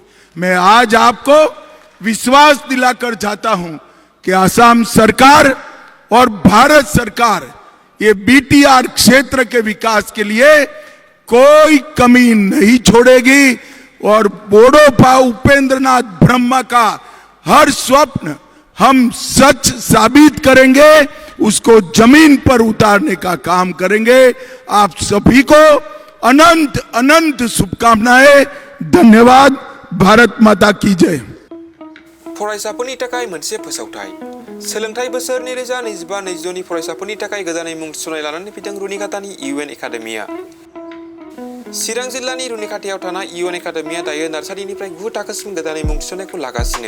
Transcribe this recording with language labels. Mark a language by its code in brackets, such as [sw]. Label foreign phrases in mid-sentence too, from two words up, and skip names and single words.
[hi] मैं आज आपको विश्वास दिलाकर जाता हूं कि आसाम सरकार और भारत सरकार ये बीटीआर क्षेत्र के विकास के लिए कोई कमी नहीं छोड़ेगी और बोडोफा उपेंद्रनाथ ब्रह्मा का हर स्वप्न हम सच साबित करेंगे, उसको जमीन पर उतारने का काम करेंगे। आप सभी को अनंत अनंत शुभकामनाएं। धन्यवाद। भारत माता की जय। [brx] फरायसाफोरनि थाखाय मोनसे फोसावथाय। सोलोंथाइ बोसोर 2025-26 नि फरायसाफोरनि थाखाय गोदानै मुं थिसननाय लानानै फैदों रुनिकाटानि इउएन एकाडेमिया। चिरां जिल्लानि रुनिकाटायाव थानाय इउएन एकाडेमिया दायो नार्सारिनिफ्राय 9 थाखोसिम गोदानै मुं थिसननायखौ लागासिनो।